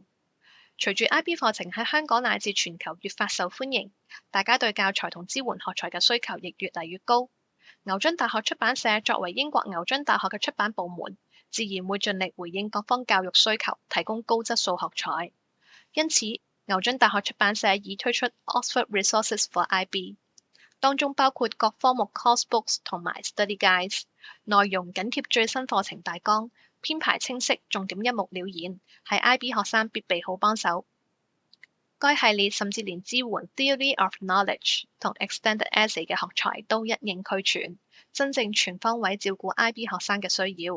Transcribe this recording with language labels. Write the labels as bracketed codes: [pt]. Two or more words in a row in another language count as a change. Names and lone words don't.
[yue] 隨住 IB 課程喺香港乃至全球越發受歡迎，大家對教材同支援學材嘅需求亦越嚟越高。牛津大學出版社作為英國牛津大學嘅出版部門，自然會盡力回應各方教育需求，提供高質素學材。因此，牛津大學出版社已推出 Oxford Resources for IB。當中包括各科目 [en] course books [yue] 同埋 [en] study guides， [yue] 內容緊貼最新課程大綱，編排清晰，重點一目了然，係 IB 學生必備好幫手。該系列甚至連支援 Theory of Knowledge 同 Extended Essay 嘅學材都一應俱全，真正全方位照顧 IB 學生嘅需要。